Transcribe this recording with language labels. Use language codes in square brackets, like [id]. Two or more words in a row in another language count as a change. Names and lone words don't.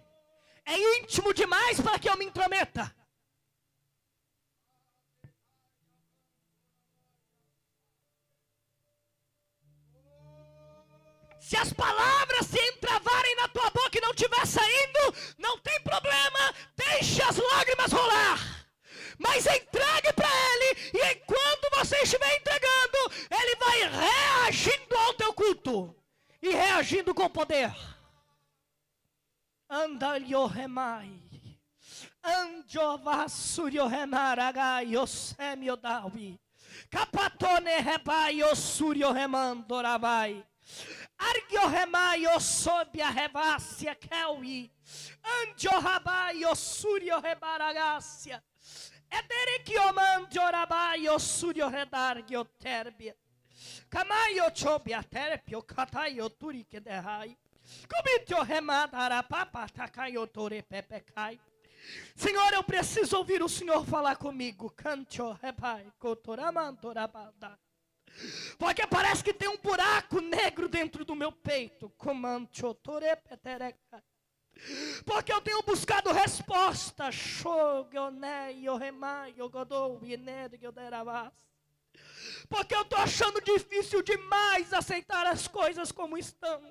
[pt] É íntimo demais para que eu me intrometa. Se as palavras se entravarem na tua boca e não estiver saindo, não tem problema, deixe as lágrimas rolar. Mas entregue para Ele, e enquanto você estiver entregando, Ele vai reagindo ao teu culto, e reagindo com poder. Andalho remai, anjovassurio renaragai, osemio davi, capatone rebai, ossurio remandorabai. Argio remai, osobia revácia, kelwi, anjo rabai, ossurio rebaragácia. Ederikiomandio rabaio surio redargio terbia. Camaio chobia terpio cataio turike derrai. Comitio remadara papa tacaio tore pepecai. Senhor, eu preciso ouvir o Senhor falar comigo. Cantio rebai cotoramando rabada. Porque parece que tem um buraco negro dentro do meu peito. Comantio tore petereca. Porque eu tenho buscado resposta. Porque eu estou achando difícil demais aceitar as coisas como estão.